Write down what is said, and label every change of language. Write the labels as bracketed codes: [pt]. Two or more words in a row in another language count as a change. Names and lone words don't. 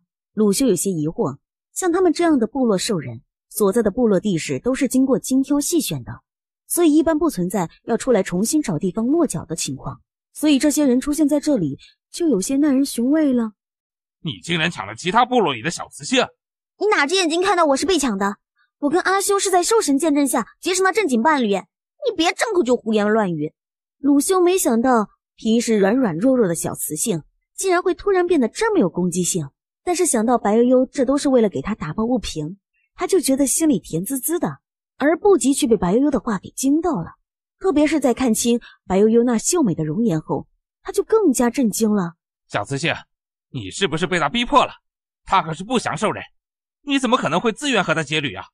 [zh] 魯修有些疑惑，像他們這樣的部落獸人所在的部落地勢都是經過精挑細選的，所以一般不存在要出來重新找地方落腳的情況，所以這些人出現在這裡就有些耐人尋味了。你竟然搶了其他部落裡的小雌性！你哪隻眼睛看到我是被搶的？我跟阿修是在獸神見證下結成了正經伴侶，你別張口就胡言亂語。魯修沒想到皮實軟軟弱弱的小雌性竟然會突然變得這麼有攻擊性，但是想到白悠悠這都是為了給他打抱不平，他就覺得心裡甜滋滋的，而不及卻被白悠悠的話給驚到了。特別是在看清白悠悠那秀美的容顏後，他就更加震驚了。小雌性，你是不是被他逼迫了？他可是不祥獸人，你怎麼可能會自願和他結旅啊？